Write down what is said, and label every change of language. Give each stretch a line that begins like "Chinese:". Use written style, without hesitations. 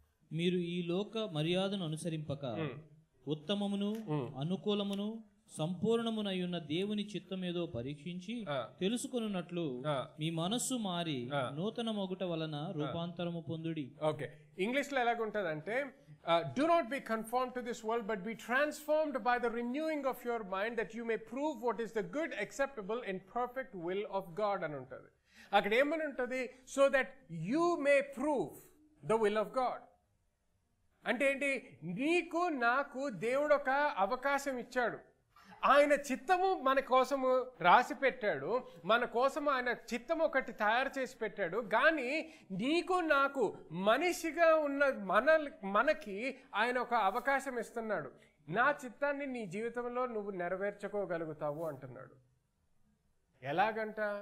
Telugu: మీరు ఈ లోక మర్యాదను అనుసరింపక ఉత్తమమును అనుకూలమును సంపూర్ణమునయున్న దేవుని చిత్తమేదో పరీక్షించి తెలుసుకొనున్నట్లు మీ మనస్సు మారి నూతన మొగుట వలన రూపాంతరము పొందుడి. ఓకే, ఇంగ్లీష్ లో ఎలాగుంటది అంటే,
English: do not be conformed to this world, but be transformed by the renewing of your mind, that you may prove what is the good, acceptable and perfect will of God
Telugu: అని ఉంటుంది. అక్కడ ఏమని ఉంటుంది,
English: so that you may prove the will of God.
Telugu: అంటే ఏంటి, నీకు నాకు దేవుడు ఒక అవకాశం ఇచ్చాడు, ఆయన చిత్తము మన కోసము రాసి పెట్టాడు, మన కోసము ఆయన చిత్తం ఒకటి తయారు చేసి పెట్టాడు. కానీ నీకు నాకు మనిషిగా ఉన్న మనకి ఆయన ఒక అవకాశం ఇస్తున్నాడు, నా చిత్తాన్ని నీ జీవితంలో నువ్వు నెరవేర్చుకోగలుగుతావు అంటున్నాడు. ఎలాగంట?